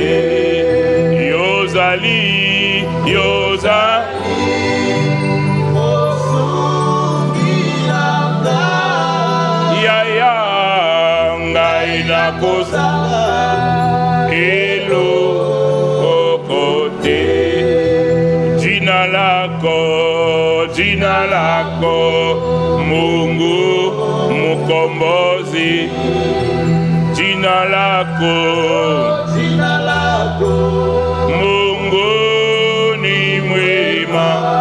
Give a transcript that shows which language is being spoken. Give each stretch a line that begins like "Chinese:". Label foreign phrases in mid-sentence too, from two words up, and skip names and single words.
Lingala: Yozali mosungi nanga. Ya ngai na kozanga elokote.
Swahili: Jina lako Mungu Mukombozi. Jina lako Mungu ni mwema.